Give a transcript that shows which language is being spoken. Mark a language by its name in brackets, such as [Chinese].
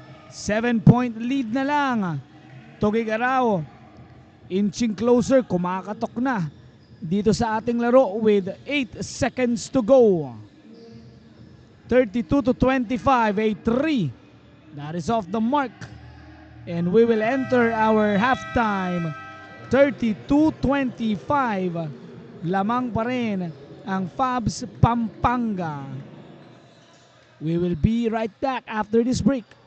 [English] 7-point lead [Filipino] na lang. [English] Tuguegarao inching closer, [Filipino] kumakatok na dito sa ating laro [English] with 8 seconds to go. 32-25, a 3 that is off the mark, and we will enter our halftime. [Filipino] 32-25, lamang pa rin ang Fabs Pampanga. [English] We will be right back after this break.